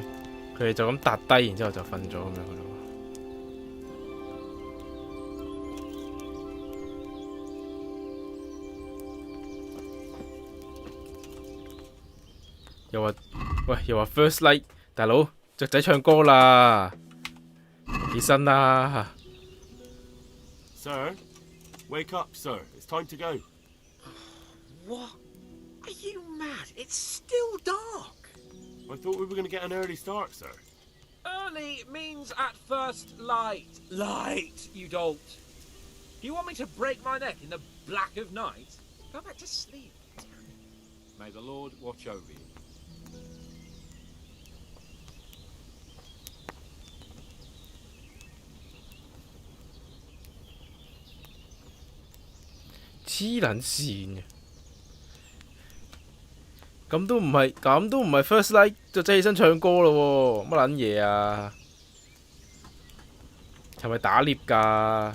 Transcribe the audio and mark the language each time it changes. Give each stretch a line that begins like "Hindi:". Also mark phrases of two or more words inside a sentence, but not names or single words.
Cantonese: 佢哋就咁笪低，然之後就瞓咗咁樣嘅咯。又話
English: first light，
Cantonese: 大佬雀仔唱歌啦，起身啦
English: Sir, wake up, sir. It's time to go. What? Are you mad? It's still dark. I thought we were going to get an early start, sir. Early means at first light. Light, you dolt. Do you want me to break my neck in the black of night? Go back to sleep. May the Lord watch over you.
Cantonese: 黐撚線嘅，咁都唔係
English: first light
Cantonese: 就即起身唱歌咯喎，乜撚嘢啊？係咪打獵㗎？